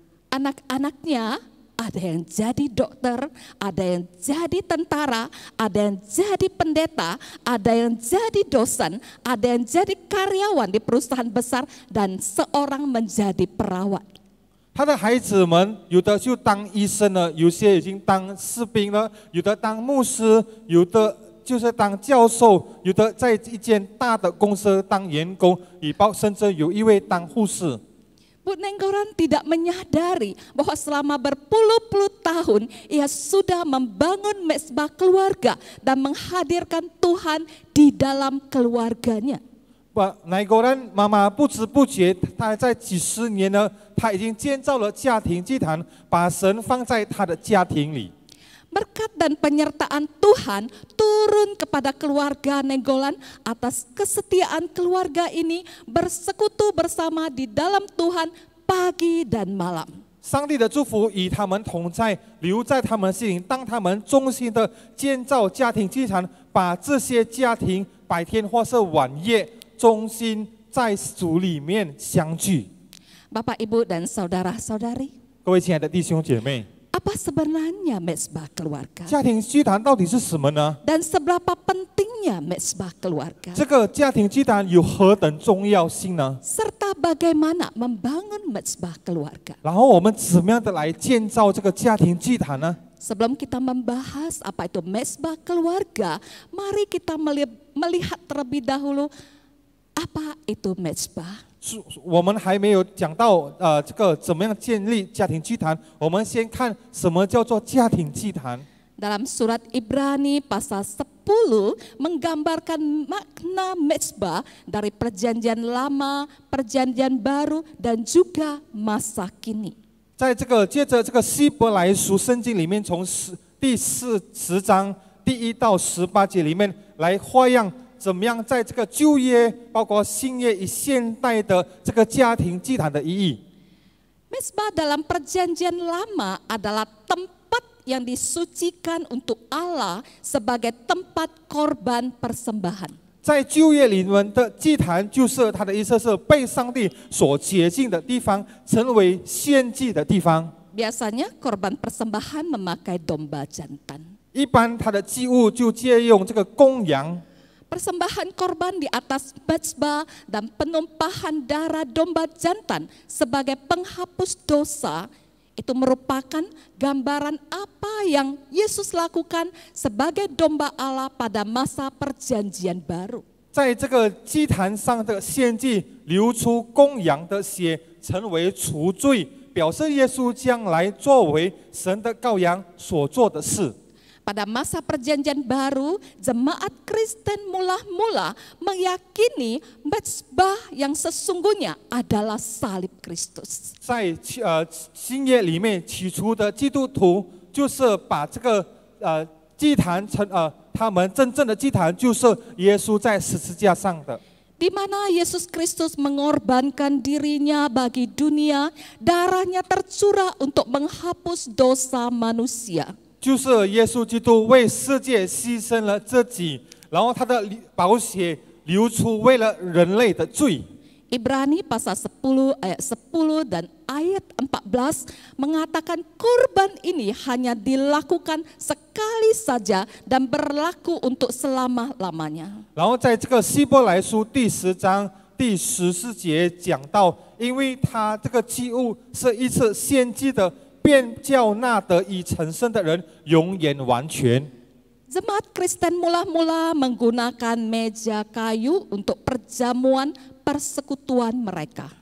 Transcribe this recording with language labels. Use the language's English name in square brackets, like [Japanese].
[Indonesian] Anak-anaknya ada yang jadi dokter, ada yang jadi tentara, ada yang jadi pendeta, ada yang jadi dosen, ada yang jadi karyawan di perusahaan besar, dan seorang menjadi perawat. [Chinese] 他的孩子们有的就当医生了，有些已经当士兵了，有的当牧师，有的 就是当教授，有的在一间大的公司当员工，甚至有一位当护士。 [Indonesian] Bu Nenggolan tidak menyadari bahwa selama berpuluh-puluh tahun ia sudah membangun mezbah keluarga dan menghadirkan Tuhan di dalam keluarganya. [Chinese] Naigolan 妈妈不知不觉，她在几十年呢，她已经建造了家庭祭坛，把神放在她的家庭里。 [Indonesian] Berkat dan penyertaan Tuhan turun kepada keluarga Nainggolan atas kesetiaan keluarga ini bersekutu bersama di dalam Tuhan pagi dan malam. [Chinese] 上帝的祝福与他们同在，留在他们心灵。当他们忠心的建造家庭祭坛，把这些家庭白天或是晚夜忠心在主里面相聚。 [Indonesian] Bapak, Ibu, dan saudara-saudari, [Chinese] 各位亲爱的弟兄姐妹， [Indonesian] apa sebenarnya mezbah keluarga? [Chinese] 家庭祭坛到底是什么呢？ [Indonesian] Dan seberapa pentingnya mezbah keluarga? [Chinese] 这个家庭祭坛有何等重要性呢？ [Indonesian] Serta bagaimana membangun mezbah keluarga? [Chinese] 然后我们怎么样的来建造这个家庭祭坛呢？ [Indonesian] Sebelum kita membahas apa itu mezbah keluarga, mari kita melihat terlebih dahulu apa itu mezbah. [Chinese] 我们还没有讲到这个怎么样建立家庭祭坛，我们先看什么叫做家庭祭坛。 [Indonesian] Dalam surat Ibrani pasal 10 menggambarkan makna mezbah dari perjanjian lama, perjanjian baru, dan juga masa kini. [Chinese] 在这个接着这个希伯来书圣经里面，从第10章第1到18节里面来花样。怎么样在这个旧约，包括新约与现代的这个家庭祭坛的意义？ [Indonesian] Mezbah dalam perjanjian lama adalah tempat yang disucikan untuk Allah sebagai tempat korban persembahan. [Chinese] 在旧约里面的祭坛，就是它的意思是被上帝所洁净的地方，成为献祭的地方。 [Indonesian] Biasanya korban persembahan memakai domba jantan. [Chinese] 一般它的祭物就借用这个公羊。 [Indonesian] Persembahan korban di atas mezbah dan penumpahan darah domba jantan sebagai penghapus dosa itu merupakan gambaran apa yang Yesus lakukan sebagai domba Allah pada masa perjanjian baru. [Chinese] 在这个祭坛上的献祭流出公羊的血，成为除罪，表示耶稣将来作为神的羔羊所做的事。 [Indonesian] Pada masa perjanjian baru, jemaat Kristen mula-mula meyakini mezbah yang sesungguhnya adalah salib Kristus. [Chinese] 在新约里面，起初的基督徒就是把这个祭坛他们真正的祭坛就是耶稣在十字架上的。 [Indonesian] Di mana Yesus Kristus mengorbankan dirinya bagi dunia, darahnya tercurah untuk menghapus dosa manusia. [Chinese] 就是耶稣基督为世界牺牲了自己，然后他的宝血流出，为了人类的罪。 [Indonesian] Ibrani pasal 10 ayat 10 dan ayat 14 mengatakan kurban ini hanya dilakukan sekali saja dan berlaku untuk selama-lamanya. [Chinese] 然后在这个希伯来书第10章第14节讲到，因为他这个祭物是一次献祭的。便叫那得以成圣的人永远完全。 [Indonesian] Jemaat Kristen mula-mula menggunakan meja kayu untuk perjamuan persekutuan mereka.